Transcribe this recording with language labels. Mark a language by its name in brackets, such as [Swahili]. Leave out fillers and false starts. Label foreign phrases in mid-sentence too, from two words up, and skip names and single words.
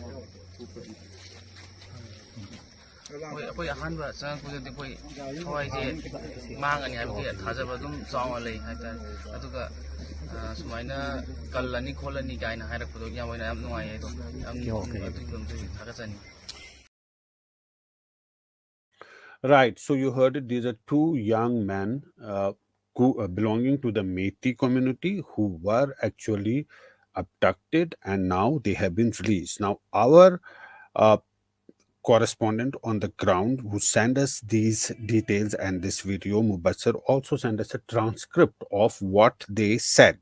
[Manipuri] ꯑꯩꯈꯣꯏ ꯑꯍꯥꯟꯕ ꯆꯪꯉꯛꯄꯗꯗꯤ ꯑꯩꯈꯣꯏ ꯊꯋꯥꯏꯁꯦ ꯃꯥꯡꯉꯅꯤ ꯍꯥꯏꯕꯒꯤ ꯊꯥꯖꯕ ꯑꯗꯨꯝ ꯆꯥꯎꯅ ꯂꯩ ꯍꯥꯏꯇꯥꯔꯦ. ꯑꯗꯨꯒ ꯁꯨꯃꯥꯏꯅ ꯀꯜꯂꯅꯤ ꯈꯣꯠꯂꯅꯤ ꯀꯥꯏꯅ ꯍꯥꯏꯔꯛꯄꯗꯣ ꯌꯥꯝ ꯑꯣꯏꯅ ꯌꯥꯝ ꯅꯨꯡꯉꯥꯏꯌꯦ. ꯑꯗꯣ ꯌꯥꯝ ꯑꯗꯨꯒꯤꯗꯃꯛꯇ ꯊꯥꯒꯠꯆꯅꯤ. [English] Right. So you heard it. These are two young men belonging to the Meitei community who were actually abducted and now they have been released. Now, our uh, correspondent on the ground who sent us these details and this video, Mubassir, also sent us a transcript of what they said.